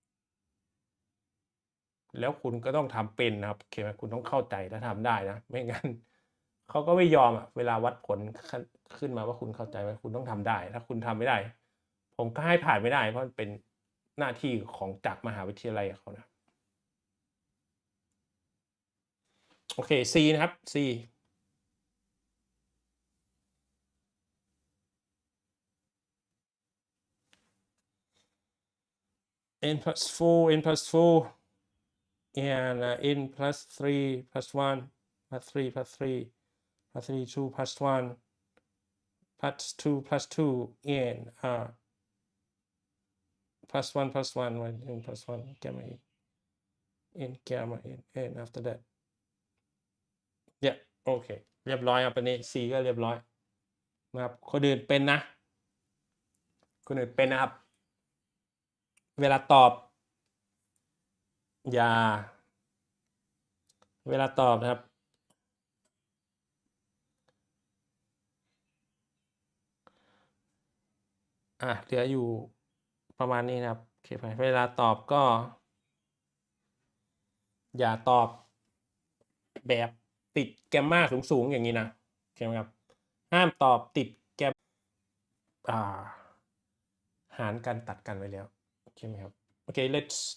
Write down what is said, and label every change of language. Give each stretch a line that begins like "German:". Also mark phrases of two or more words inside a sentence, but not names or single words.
Thai: แล้วคุณก็ต้องทำเป็นนะครับโอเคไหมคุณต้องเข้าใจและทำได้นะไม่งั้นเขาก็ไม่ยอมเวลาวัดผลขึ้นมาว่าคุณเข้าใจไหมคุณต้องทำได้ถ้าคุณทำไม่ได้ผมก็ให้ผ่านไม่ได้เพราะมันเป็นหน้าที่ของจากมหาวิทยาลัยเขานะ โอเค C นะครับ
English: C n plus 4 n plus 4 and n plus 3 plus 1 plus 3 plus 3 plus 3 2 plus 1 plus 2 plus 2 and plus 1 plus 1 n plus 1 gamma n gamma n after that
Thai: เนี่ยโอเคเรียบร้อยครับอันนี้ C ก็เรียบร้อยนะครับคนอื่นเป็นนะคนอื่นเป็นนะครับเวลาตอบอย่า เวลาตอบนะครับเหลืออยู่ประมาณนี้นะครับโอเคไปเวลาตอบก็อย่าตอบแบบติดแกมมาสูงๆอย่างนี้นะโอเคไหมครับห้ามตอบติดแกมหารกันตัดกันไว้แล้วโอเคไหมครับโอเค let's